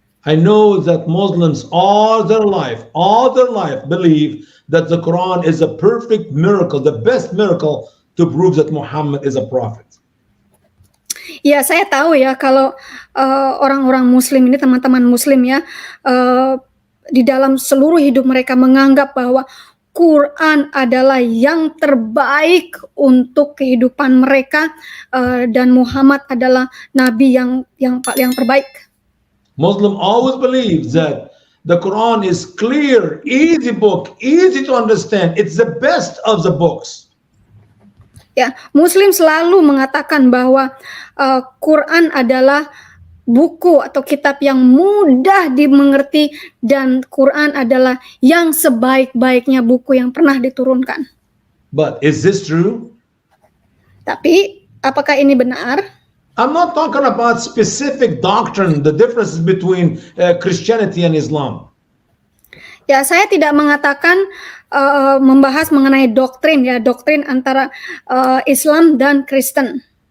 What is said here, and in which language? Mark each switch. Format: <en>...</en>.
<en>I know that Muslims all their life believe that the Quran is a perfect miracle, the best miracle to prove that Muhammad is a prophet.</en> <id>Ya, saya tahu ya kalau orang-orang Muslim ini, teman-teman Muslim ya, di dalam seluruh hidup mereka menganggap bahwa Quran adalah yang terbaik untuk kehidupan mereka, dan Muhammad adalah nabi yang terbaik.</id> <en>Muslim always believes that the Quran is clear, easy book, easy to understand. It's the best of the books.</en> <id>Ya, Muslim selalu mengatakan bahwa Quran adalah buku atau kitab yang mudah dimengerti, dan Quran adalah yang sebaik-baiknya buku yang pernah diturunkan.</id> <en>But is this true?</en> <id>Tapi apakah ini benar?</id> <en>I'm not talking about specific doctrine, the differences between Christianity and Islam.</en> <id>Ya, saya tidak mengatakan membahas mengenai doktrin antara Islam dan Kristen.</id>